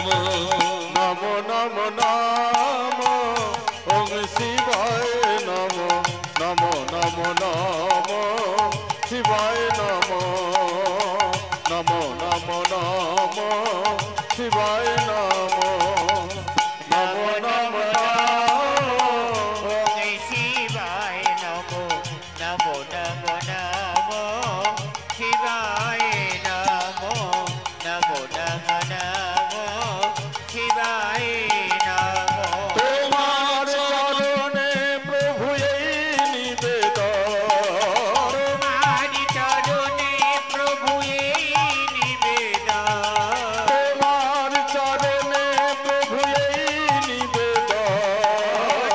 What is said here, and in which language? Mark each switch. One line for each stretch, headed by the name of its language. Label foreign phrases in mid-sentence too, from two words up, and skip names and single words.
Sanskrit: নম নম নম ওম শিবায় নম, নম নম নম শিবায় নম, নম নম নম শিবায় নম, নম নম ওম শিবায় নমো, নমো নমো নমো শিবায় নমো, নমো নমো নমো শিবায় নমো।
Bangla: তোমার চরণে প্রভু এই নিবেদন, তোমার চরণে প্রভু এই নিবেদন, তোমার চরণে প্রভু এই নিবেদন,